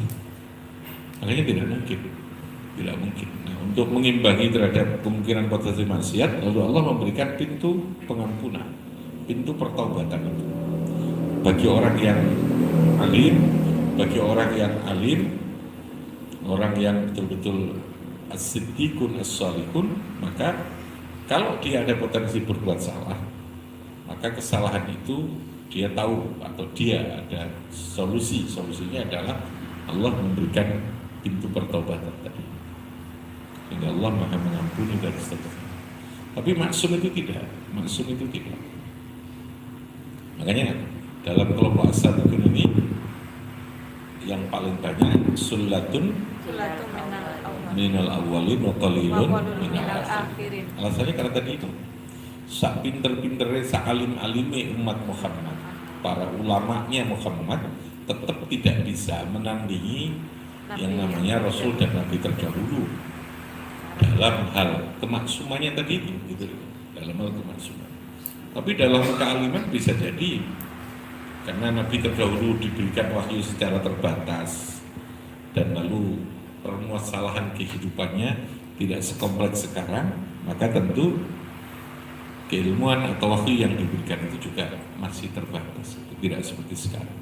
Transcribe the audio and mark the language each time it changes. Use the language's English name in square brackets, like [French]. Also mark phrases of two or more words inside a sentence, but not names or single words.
[Indonesian] Makanya tidak mungkin. Nah, untuk mengimbangi terhadap kemungkinan potensi maksiat, lalu Allah memberikan pintu pengampunan, pintu pertaubatan itu bagi orang yang alim, orang yang betul-betul [Arabic] الصديقون الصالحون. [Indonesian] Maka kalau dia ada potensi berbuat salah, maka kesalahan itu dia tahu atau dia ada solusinya adalah Allah memberikan pintu pertobatan tadi, sehingga Allah maha mengampuni dan seterusnya. Tapi maksum itu tidak. Makanya dalam kelompok as-sabiqun ini yang paling banyak [Arabic] ثلة من الأولين وقليل من الآخرين. [Indonesian] Alasannya karena tadi itu [Javanese] sak pinter-pinternya, sak alim-alime [Indonesian] umat Muhammad, para ulamanya Muhammad tetap tidak bisa menandingi yang namanya Rasul dan Nabi terdahulu dalam hal kemaksumannya tadi itu, gitu, dalam hal kemaksuman. Tapi dalam kealiman bisa jadi karena Nabi terdahulu diberikan wahyu secara terbatas dan lalu permasalahan kehidupannya tidak sekompleks sekarang, maka tentu keilmuan atau wahyu yang diberikan itu juga masih terbatas, tidak seperti sekarang.